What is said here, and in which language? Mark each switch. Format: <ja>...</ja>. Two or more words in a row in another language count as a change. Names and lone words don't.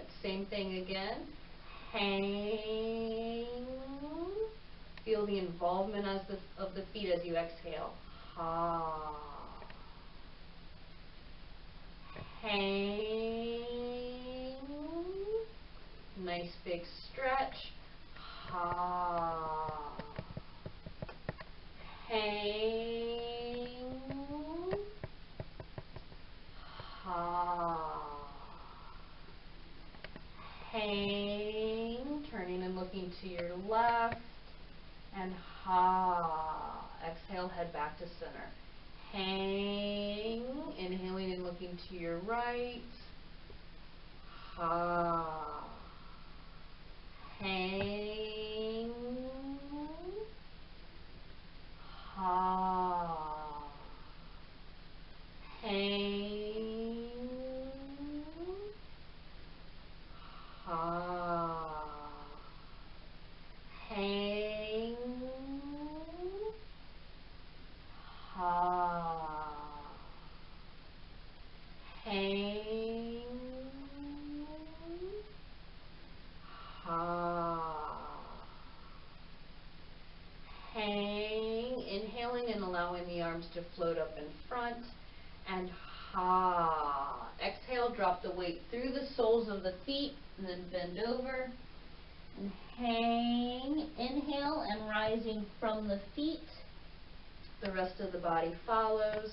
<en>Same thing again. Hang. Feel the involvement of the feet as you exhale. Ha. Hang. Nice big stretch. Ha. Hang. Ha. Hang. Turning and looking to your left. And ha. Exhale, head back to center. Hang. Inhaling and looking to your right. Ha. Hang. Ha. Hang. Ha. Hang. Ha. Hang. Ha. Hang. Inhaling and allowing the arms to float up in front. And ha. Exhale, drop the weight through the soles of the feet and then bend over. And hang. Inhale and rising from the feet. The rest of the body follows.</en>